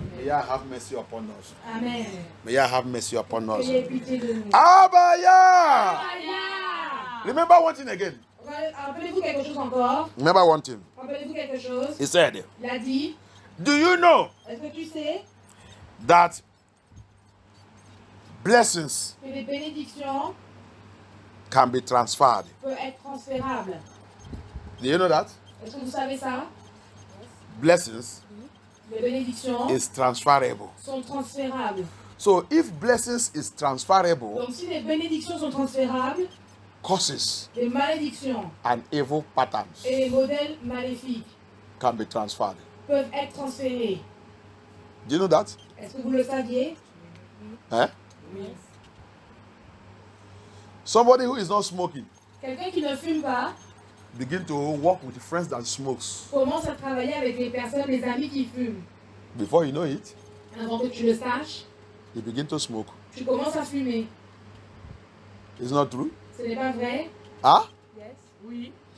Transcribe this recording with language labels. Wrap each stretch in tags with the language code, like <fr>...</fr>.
<en>May Yah have mercy upon us. Amen. May Yah have mercy upon us.</en> <fr>Ayez pitié de nous. Abaya! Alléluia.</fr> <en>Remember one thing again.</en> <fr>Rappelez-vous quelque chose encore.</fr> <en>Remember one thing.</en> <fr>Rappelez-vous quelque chose.</fr> <en>He said,</en> <fr>Il a dit,</fr> <en>do you know</en> <fr>est-ce que tu sais</fr> <en>that blessings</en> <fr>que les bénédictions</fr> <en>can be transferred?</en> <fr>peuvent être transférables?</fr> <en>Do you know that?</en> <fr>Est-ce que vous savez ça?</fr> <en>Blessings</en> <fr>Les bénédictions</fr> <en>is transferable.</en> <fr>sont transférables.</fr> <en>So if blessings is transferable,</en> <fr>Donc si les bénédictions sont transférables,</fr> <en>curses</en> <fr>les malédictions</fr> <en>and evil patterns</en> <fr>et les modèles maléfiques</fr> <en>can be transferred.</en> <fr>peuvent être transférés.</fr> <en>Do you know that?</en> <fr>Est-ce que vous le saviez? Eh?</fr> <en>Somebody who is not smoking</en> <fr>Quelqu'un qui ne fume pas</fr> <en>begin to work with friends that smokes.</en> <fr>commence à travailler avec les personnes, les amis qui fument.</fr> <en>Before you know it,</en> <fr>Avant que tu le saches,</fr> <en>you begin to smoke.</en> <fr>tu commences à fumer.</fr> <en>It's not true?</en> <fr>Ce n'est pas vrai? Huh?</fr> <en>Yes. Oui.</en>